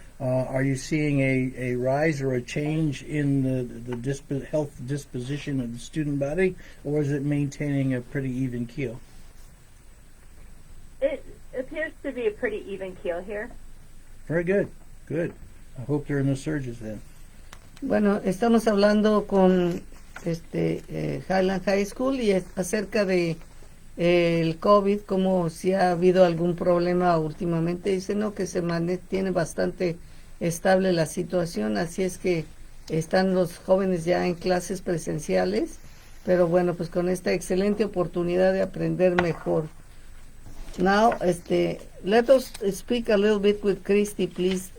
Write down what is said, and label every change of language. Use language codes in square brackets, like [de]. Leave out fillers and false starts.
[en] Are you seeing a rise or a change in the health disposition of the student body, or is it maintaining a pretty even keel? It appears to be a pretty even keel here. Very good. Good. I hope there are no surges then. [es] Bueno, estamos hablando con Highland High School y es acerca de el COVID, como si ha habido algún problema últimamente. Dice no, que se mantiene bastante estable la situación, así es que están los jóvenes ya en clases presenciales, pero bueno, pues con esta excelente oportunidad de aprender mejor. [en] Now, let us speak a little bit with Christy, please.